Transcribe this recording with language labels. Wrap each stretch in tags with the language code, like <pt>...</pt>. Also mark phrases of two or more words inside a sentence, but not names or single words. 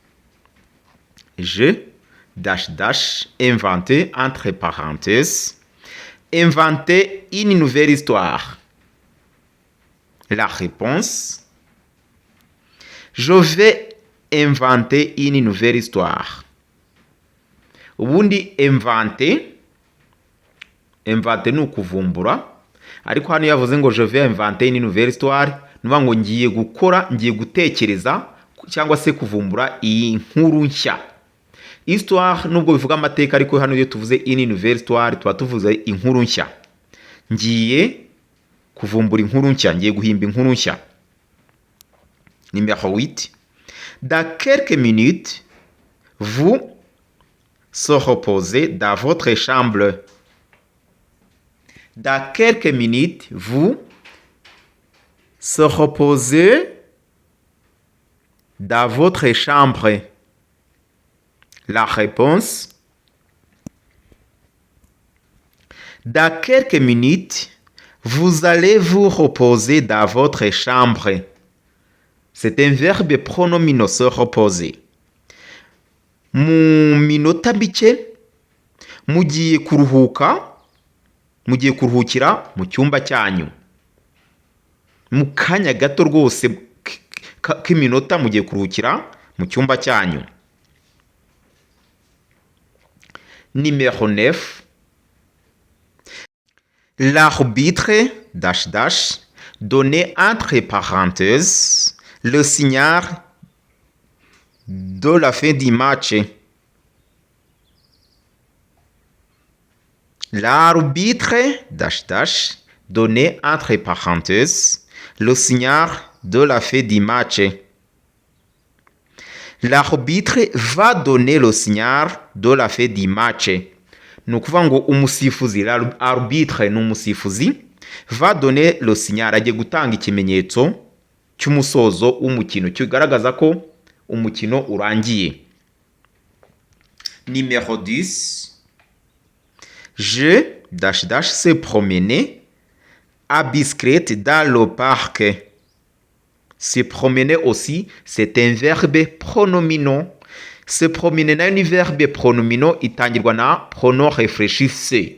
<fr>Je inventé entre parenthèses. Inventer une nouvelle histoire. La réponse. Je vais inventer une nouvelle histoire.</fr> <rw>Ubundi inventer ni ukuvumbura, ariko hano yavuze ngo</rw> <fr>je vais inventer une nouvelle histoire,</fr> <rw>nuvuga ngo ngiye gutekereza cyangwa se kuvumbura iyi nkuru nshya. Histoire nubwo bivuga amateka, ariko hano iyo tuvuze</rw> <fr>une nouvelle histoire</fr> <rw>tuba tuvuze inkuru nshya. Ngiye kuvumbura inkuru nshya, ngiye guhimba inkuru nshya.</rw> <fr>Numéro 8. Dans quelques minutes, vous se reposez dans votre chambre. Dans quelques minutes, vous se reposez dans votre chambre. La réponse. Dans quelques minutes, vous allez vous reposer dans votre chambre. C'est un verbe pronominal, se reposer.</fr> <rw>Mu minota mike mugiye kuruhukira mu cyumba cyanyu. Mu kanya gato rwose k'iminota mugiye kuruhukira mu cyumba cyanyu.</rw> <fr>Numéro 9. L'arbitre donnait entre parenthèses le signal de la fin du match. L'arbitre donnait entre parenthèses le signal de la fin du match. L'arbitre va donner le signal de la fin du match.</fr> <rw>Ni ukuvuga ngo umusifuzi, l'arbitre ni umusifuzi,</rw> <fr>va donner le signal,</fr> <rw>agiye gutanga ikimenyetso cy'umusozo w'umukino kigaragaza ko umukino urangiye.</rw> <fr>Numéro 10. Je se promener à bicyclette dans le parc. Se promener aussi, c'est un verbe pronominal. Se promener</fr> <rw>nayo ni</rw> <fr>verbe pronominal,</fr> <rw>itangirwa na</rw> <fr>pronom réfléchissé.</fr>